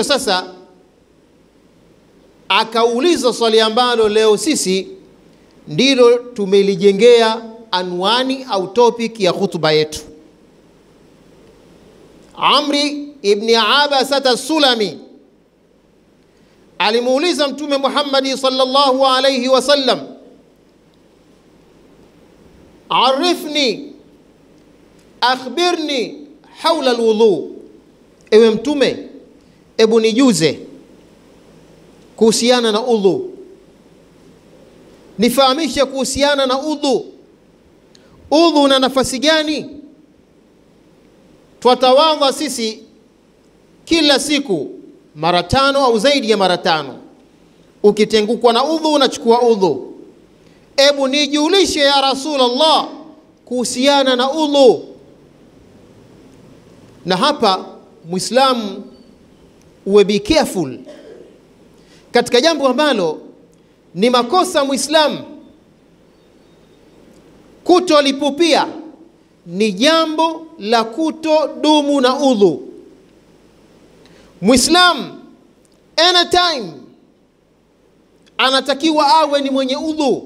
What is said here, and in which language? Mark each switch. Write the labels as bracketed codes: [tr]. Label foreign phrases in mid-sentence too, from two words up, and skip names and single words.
[sw] Sasa akauliza swali ambalo leo sisi ndilo tumelijengea anwani au topic ya khutba yetu. Amri ibn Abasa as-Sulami alimuuliza Mtume Muhammad [ar] صلى الله عليه وسلم, عرفني أخبرني حول الوضوء, [sw] ewe Mtume, ebu nijuze kuhusiana na udhu, nifahamishe kuhusiana na udhu. Udhu una nafasi gani? Twatawadha sisi kila siku mara 5 au zaidi ya mara 5. Ukitengukwa na udhu unachukua udhu. Ebu nijulishe [ar] يا رسول الله [sw] kuhusiana na udhu. Na hapa Muislamu uwe [en] be careful [sw] katika jambo ambalo ni makosa Muislamu kutolipupia, ni jambo la kutodumu na udhu. Muislamu anytime anatakiwa awe ni mwenye udhu.